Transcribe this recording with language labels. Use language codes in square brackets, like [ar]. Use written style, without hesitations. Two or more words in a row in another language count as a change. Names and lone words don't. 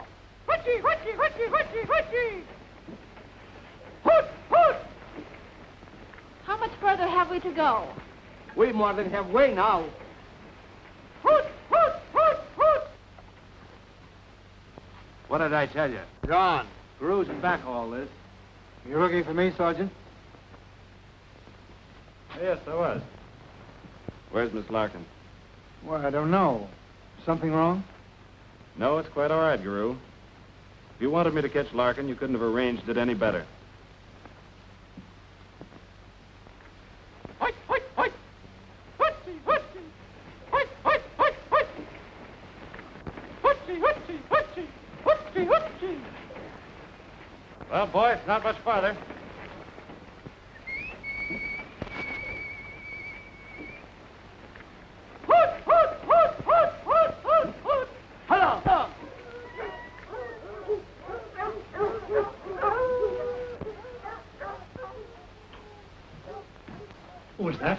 [en] Whatchie, whatchie, whatchie, whatchie, whatchie. Hoot, hoot. How much further have we to go? We more than halfway now. Hoot, hoot, hoot, hoot. What did I tell you? Gone. Garou's in back all this. You looking for me, Sergeant? Yes, I was. Where's Miss Larkin? Well, I don't know. Something wrong? No, it's quite all right, Garou. If you wanted me to catch Larkin, you couldn't have arranged it any better. Hoit, hoit, hoit! Hootsie, hootsie! Hoit, hoit, hoit, hoit! Hootsie, hootsie, hootsie! Hootsie, hootsie! Well, boy, it's not much farther. Hoot, hoot, hoot, hoot, hoot, hoot, hoot! Hello! Who was that?